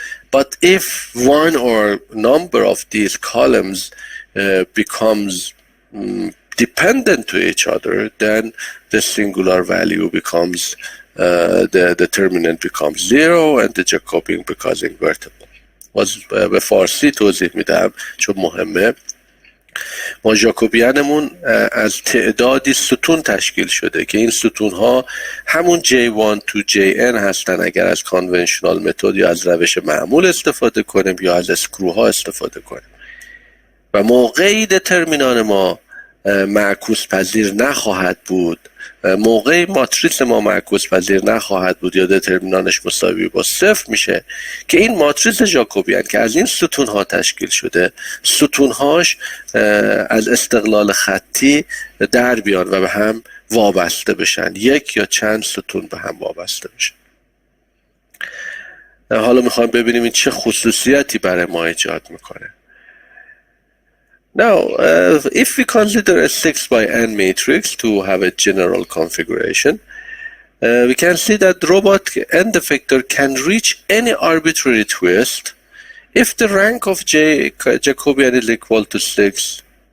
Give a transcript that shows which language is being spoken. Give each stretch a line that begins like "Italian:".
English: But if one or number of these columns becomes dependent to each other, then the singular value becomes, the determinant becomes 0 and the Jacobian becomes invertible.
Persian: به فارسی توضیح میدم چون مهمه. ما ژاکوبیانمون از تعدادی ستون تشکیل شده که این ستون ها همون J1 to Jn هستن اگر از کانونشنال متد یا از روش معمول استفاده کنیم یا از اسکروها استفاده کنیم. و موقعی دترمینان ما معکوس پذیر نخواهد بود، موقعی ماتریس ما معکوس پذیر نخواهد بود یا دترمینانش مساوی با صفر میشه که این ماتریس ژاکوبیان که از این ستون ها تشکیل شده، ستون هاش از استقلال خطی در بیان و به هم وابسته بشن، یک یا چند ستون به هم وابسته بشن. حالا میخوایم ببینیم این چه خصوصیتی برای ما ایجاد میکنه.
English: Now, if we consider a 6 by n matrix to have a general configuration, we can see that robotic n defector can reach any arbitrary twist if the rank of Jacobian is equal to 6.